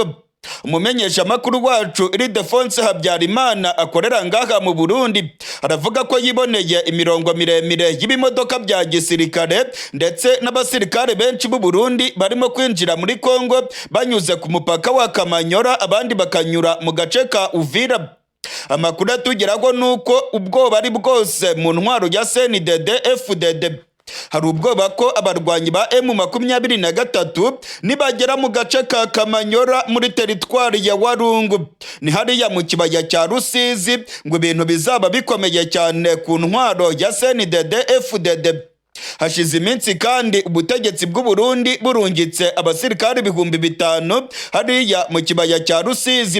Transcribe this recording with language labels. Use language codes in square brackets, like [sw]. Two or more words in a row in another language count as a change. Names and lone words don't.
[rn] Umumenyesha makuru wacu Ildefonse Habyarimana akorera ngaha mu Burundi aravuga ko yiboneye imirongo miremire y'ibimodoka bya gisirikare ndetse n'abasirikare benshi b'u Burundi barimo kwinjira muri Congo banyuze ku mupaka wa Kamanyora, abandi bakanyura mu gace ka Uvira. Amakuru atugeraho nuko ubwoba ari bwose mu ntwaro ya CNDD FDD. Hari ubwoba ko abarwanyi ba M23 nibagera mu gace ka Kamanyora muri teritwari ya Warungu, ni hariya mu kibaya cya Rusizi, ngo ibintu bizaba bikomeye cyane ku ntwaro ya CNDD FDD. Hashize iminsi kandi ubutegetsi bw'u Burundi burungitse abasirikare 5,000 hariya mu kibaya cya Rusizi.